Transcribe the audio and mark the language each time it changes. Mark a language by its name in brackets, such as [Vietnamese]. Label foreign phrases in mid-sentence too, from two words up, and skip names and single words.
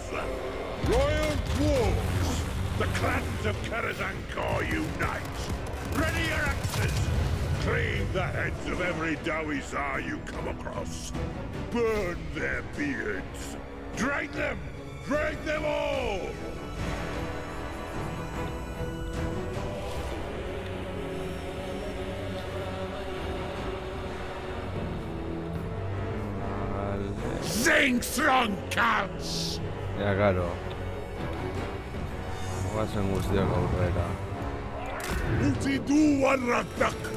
[English] Royal Dwarves! The clans of Karazankor unite! Ready your axes! Cleave the heads of every Dawisar you come across! Burn their beards! Drag them! Drag them all! [Basque] Vale. [English] Zingthron counts! Ja, karo. [Basque] Goazen guztiak aurrera. Uti du warrakdak!